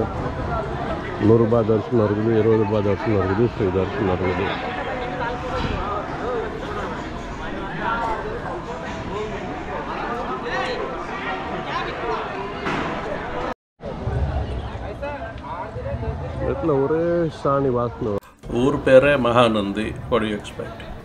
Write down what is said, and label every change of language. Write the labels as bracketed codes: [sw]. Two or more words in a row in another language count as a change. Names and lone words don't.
[ta] 100 ரூபாய் தரிசனம் இருக்குது, 20 ரூபாய் தரிசனம் இருக்குது, ஃப்ரீ தரிசனம் இருக்குது. [te] ఎట్లా ఒరే సాని వాసన. ఊరు పేరే మహానంది. [en] What you expect?